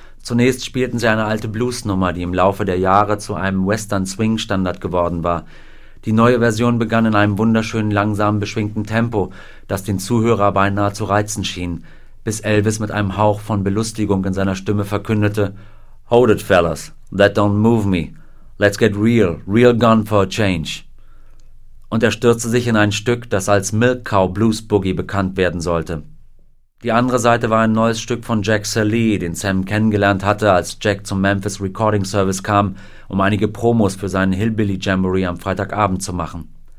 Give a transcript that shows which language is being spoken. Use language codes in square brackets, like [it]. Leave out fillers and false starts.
[de] Zunächst spielten sie eine alte Blues-Nummer, die im Laufe der Jahre zu einem Western-Swing-Standard geworden war. Die neue Version begann in einem wunderschönen, langsamen, beschwingten Tempo, das den Zuhörer beinahe zu reizen schien, bis Elvis mit einem Hauch von Belustigung in seiner Stimme verkündete: [en] "Hold it, fellas, that don't move me. Let's get real, real gone for a change." [de] Und er stürzte sich in ein Stück, das als Milk Cow Blues Boogie bekannt werden sollte. Die andere Seite war ein neues Stück von Jack Salee, den Sam kennengelernt hatte, als Jack zum Memphis Recording Service kam, um einige Promos für seinen Hillbilly Jamboree am Freitagabend zu machen.